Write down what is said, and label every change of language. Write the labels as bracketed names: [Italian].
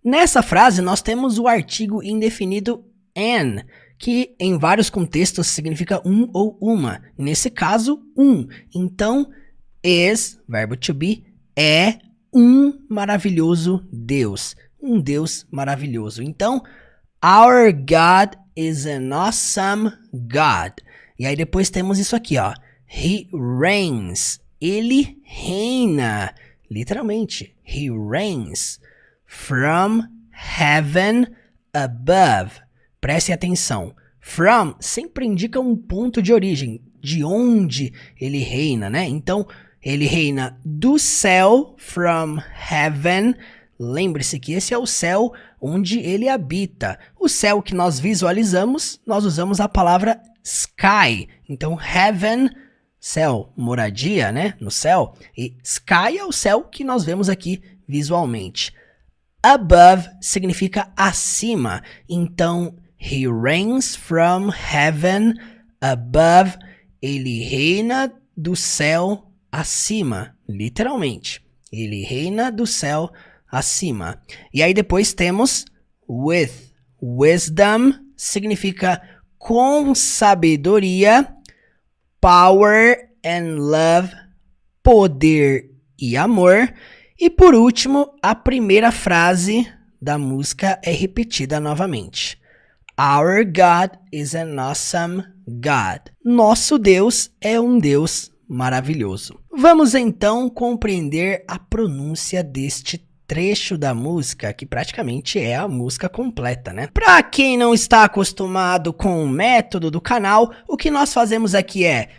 [Portuguese] Nessa frase nós temos o artigo indefinido an, que em vários contextos significa um ou uma. Nesse caso, um. Então, is, verbo to be, é um maravilhoso Deus. Um Deus maravilhoso. Então, [English] our God is an awesome God. [Portuguese] E aí depois temos isso aqui, ó. [English] He reigns. [Portuguese] Ele reina. Literalmente, [English] he reigns from heaven above. [Portuguese] Preste atenção. From sempre indica um ponto de origem, de onde ele reina, né? Então, ele reina do céu, from heaven. Lembre-se que esse é o céu onde ele habita. O céu que nós visualizamos, nós usamos a palavra sky. Então, heaven, céu, moradia, né? No céu. E sky é o céu que nós vemos aqui visualmente. Above significa acima. Então, [English] he reigns from heaven above. [Portuguese] Ele reina do céu acima. Literalmente. Ele reina do céu acima. E aí depois temos with. Wisdom significa com sabedoria. [English] Power and love. [Portuguese] Poder e amor. E por último, a primeira frase da música é repetida novamente. [English] Our God is an awesome God. [Portuguese] Nosso Deus é um Deus maravilhoso. Vamos então compreender a pronúncia deste trecho da música, que praticamente é a música completa, né? Para quem não está acostumado com o método do canal, o que nós fazemos aqui é